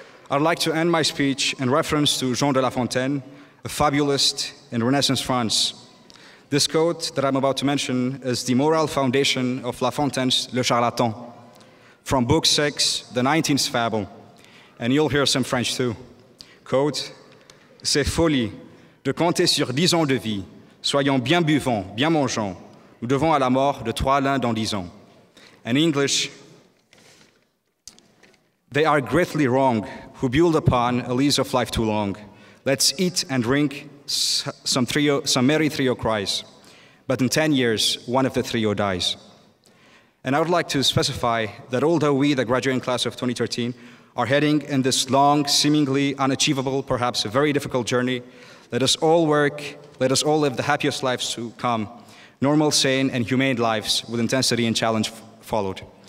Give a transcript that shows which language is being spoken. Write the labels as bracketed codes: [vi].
[en] I'd like to end my speech in reference to Jean de La Fontaine, a fabulist in Renaissance France. This quote that I'm about to mention is the moral foundation of La Fontaine's Le Charlatan, from Book 6, the 19th fable, and you'll hear some French too. Quote, [fr] c'est folie de compter sur 10 ans de vie, soyons bien buvants, bien mangeants, nous devons à la mort de 3 l'un dans 10 ans. [en] In English, they are greatly wrong who build upon a lease of life too long. Let's eat and drink, some merry trio cries. But in 10 years, one of the trio dies. And I would like to specify that although we, the graduating class of 2013, are heading in this long, seemingly unachievable, perhaps a very difficult journey, let us all work, let us all live the happiest lives to come, normal, sane, and humane lives with intensity and challenge followed.